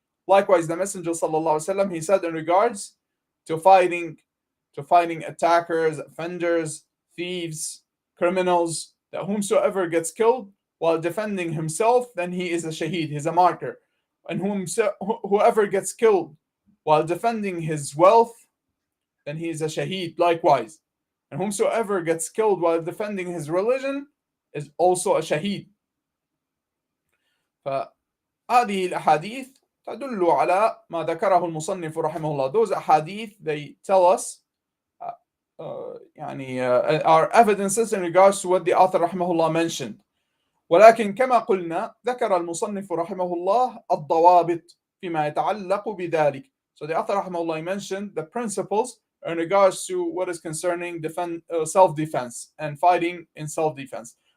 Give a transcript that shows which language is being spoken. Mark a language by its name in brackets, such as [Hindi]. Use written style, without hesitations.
[English] Likewise, the Messenger صلى الله عليه وسلم, he said in regards to fighting attackers, offenders, thieves, criminals, that whomsoever gets killed while defending himself, then he is a shaheed, he's a martyr. And whoever gets killed while defending his wealth, then he is a shaheed likewise. And whomsoever gets killed while defending his religion is also a shaheed. [Arabic] فهذه الأحاديث تدل على ما ذكره المصنف رحمه الله. [English] Those ahadith, they tell us are evidences in regards to what the author رحمه الله mentioned. [Arabic] ولكن كما قلنا ذكر المصنف رحمه الله الضوابط فيما يتعلق بذلك. [English] So the author رحمه الله mentioned the principles in regards to what is concerning self-defense and fighting in self-defense.